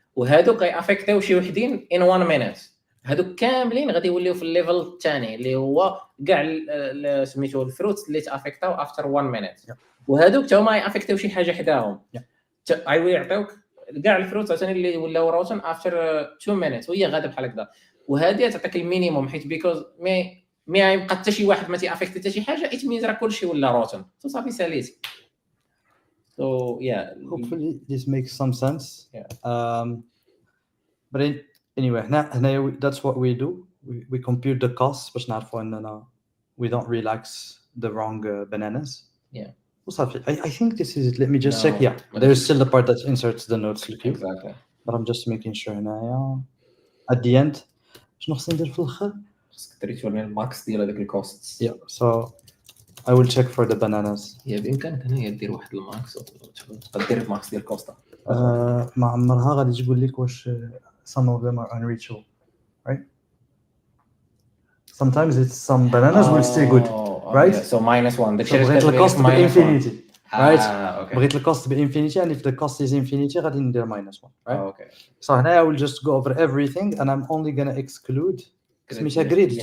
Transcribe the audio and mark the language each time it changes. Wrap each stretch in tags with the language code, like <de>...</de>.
<ar>وهذوك غيافيكتيو شي وحدين ان 1 مينيت هذوك كاملين غادي يوليو في الليفل الثاني اللي هو كاع سميتو الفروتس اللي تافيكتاو افتر 1 مينيت وهذوك تا هما يافيكتيو شي حاجه حداهم يعطيوك كاع الفروتس ثاني اللي ولاو روتن افتر 2 مينيت وهي غاده بحال هكذا وهذه تعطيك المينيموم حيت بيكوز مي يبقى حتى شي واحد ما تيافيكتي حتى شي حاجه اتميز راه كلشي ولا روتن صافي ساليتي</ar> <en>so yeah hopefully this makes some sense Yeah. but anyway هنا that's what we do we compute the costs</en> <ar>باش نعرفوا اننا</ar> <en>we don't relax the wrong bananas Yeah.</en> <ar>وصافي</ar> <en>I think this is it let me just No, check yeah there is still the part that inserts the notes to the queue exactly but I'm just making sure هنايا at the end</en> <ar>شنو خصني ندير في الاخر خصك توريني الماكس ديال هذاك الكوست</ar> <en>yeah so I will check for the bananas</en> <ar>هي بامكانك هنايا دير واحد الماكس تقدر دير الماكس ديال الكوستا ما عمرها غادي تقول لك واش</ar> <en>some of them are unreachable right sometimes it's some bananas will stay good right yeah. so -1</en> <ar>داكشي so بغيت الكوست بانفينيتي right</ar> <en>okay</en> <ar>بغيت الكوست بانفينيتي</ar> <en>and if the cost is infinity</en> <ar>غادي ندير</ar> <en>-1 right okay so هنا I will just go over everything and I'm only gonna exclude</en> <ar>سميتها</ar> <en>grid</en>